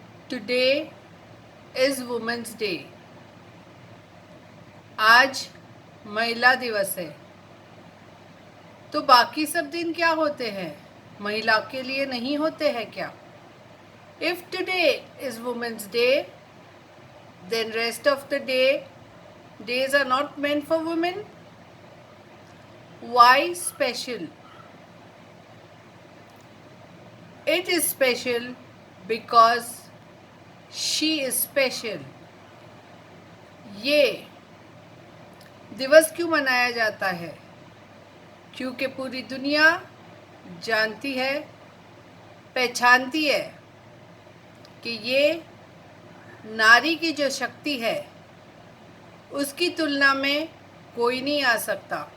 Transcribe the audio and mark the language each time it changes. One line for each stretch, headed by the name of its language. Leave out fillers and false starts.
English: Today is women's day.
Hindi: आज महिला दिवस है. तो बाकी सब दिन क्या होते हैं? महिला के लिए नहीं होते हैं क्या?
English: If today is women's day, then rest of the days are not meant for women. Why special? It is special because she is special.
Hindi: ये दिवस क्यों मनाया जाता है? क्योंकि पूरी दुनिया जानती है, पहचानती है कि ये नारी की जो शक्ति है उसकी तुलना में कोई नहीं आ सकता.